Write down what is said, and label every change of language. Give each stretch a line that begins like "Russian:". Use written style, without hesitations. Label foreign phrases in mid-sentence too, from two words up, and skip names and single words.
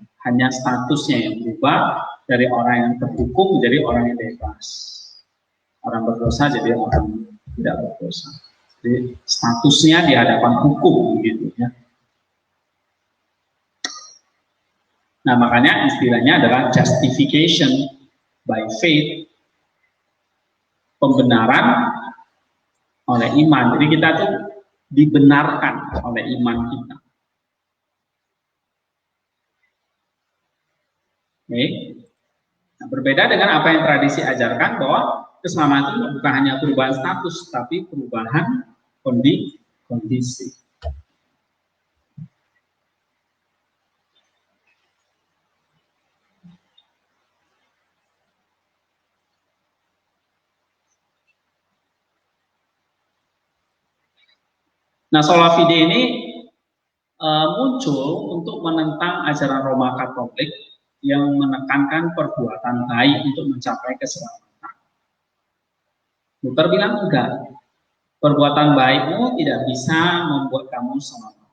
Indonesian: Hanya statusnya yang berubah dari orang yang terhukum menjadi orang yang bebas, orang berdosa jadi orang tidak berdosa. Jadi statusnya di hadapan hukum, gitu ya. Nah, makanya istilahnya adalah
English: justification by faith,
Indonesian: pembenaran oleh iman. Jadi kita tuh dibenarkan oleh iman kita. Oke. Nah, berbeda dengan apa yang tradisi ajarkan bahwa keselamatan itu bukan hanya perubahan status, tapi perubahan kondisi. Nah,
Latin: sola fide
Indonesian: ini muncul untuk menentang ajaran Roma Katolik yang menekankan perbuatan baik untuk mencapai keselamatan. Luther bilang enggak, perbuatan baikmu tidak bisa membuat kamu selamat.